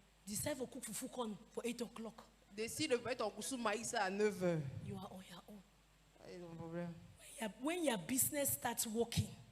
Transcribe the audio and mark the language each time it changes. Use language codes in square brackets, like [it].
[en] decide for cook fufu corn for 8 o'clock. [fr] décide de mettre ton coussou maïs à 9h. [en] You are on your own. [fr] Pas de problème. [en] When your business starts working,